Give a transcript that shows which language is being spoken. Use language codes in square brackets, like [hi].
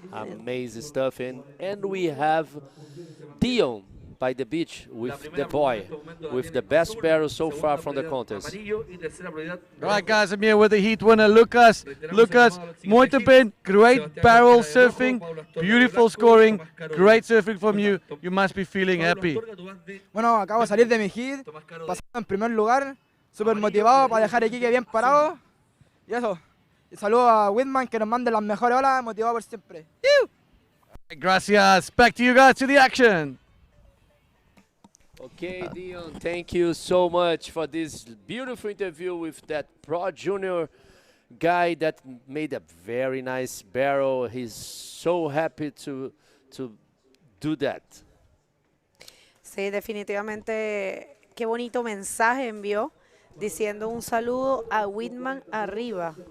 [en] Amazing stuff, and we have Dion by the beach with the boy, with the best barrel so far from the contest. All right, guys, I'm here with the heat winner, Lucas. Lucas, [pt] muito bem, [en] great barrel surfing, beautiful scoring, great surfing from you. You must be feeling happy. [es] Bueno, acabo de salir de mi hit, pasando en primer lugar, súper motivado para dejar Iquique bien parado. Y eso, y saludo a Whitman que nos mande las mejores olas, motivado por siempre. Gracias. [en] Back to you guys, to the action. Okay, Dion, thank you so much for this beautiful interview with that Pro Junior guy that made a very nice barrel. He's so happy to do that. [es] Sí, definitivamente, qué bonito mensaje envió, diciendo un saludo a Whitman arriba.